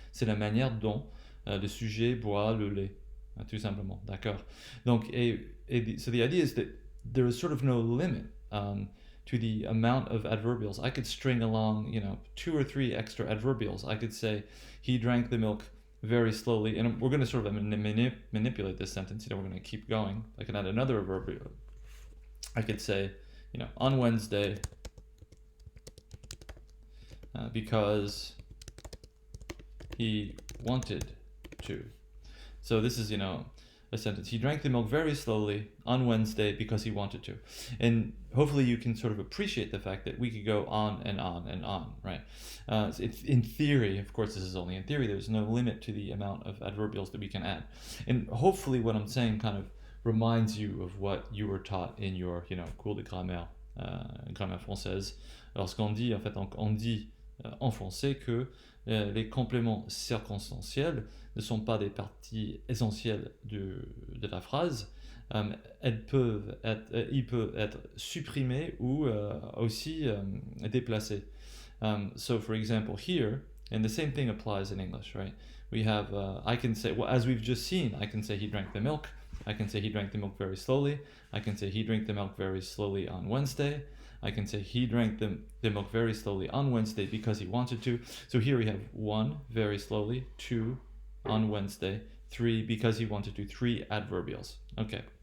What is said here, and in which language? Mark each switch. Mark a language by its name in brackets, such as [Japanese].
[French] C'est la manière dont le sujet boit le lait, tout simplement. D'accord. [English] Donc, so the idea is that there is sort of no limit to the amount of adverbials. I could string along, 2 or 3 extra adverbials. I could say he drank the milk very slowly, and we're going to sort of manipulate this sentence. We're going to keep going. I can add another adverbial. I could say, on Wednesday, because he wanted to. So this is, a sentence. He drank the milk very slowly on Wednesday because he wanted to. And hopefully you can sort of appreciate the fact that we could go on and on and on, right? It's in theory, of course, this is only in theory, there's no limit to the amount of adverbials that we can add. And hopefully what I'm saying kind of reminds you of what you were taught in your, [French] cours de grammaire, grammaire française. Lorsqu'on dit, en fait, on dit en français que les compléments circonstanciels ne sont pas des parties essentielles de la phrase. Ils peuvent être supprimés ou aussi déplacés. [English] So, for example, here And the same thing applies in English, right? We have, I can say, well, as we've just seen, I can say he drank the milk. I can say he drank the milk very slowly. I can say he drank the milk very slowly on Wednesday. I can say he drank the milk very slowly on Wednesday because he wanted to. So here we have 1, very slowly, 2, on Wednesday, 3, because he wanted to, 3 adverbials. Okay.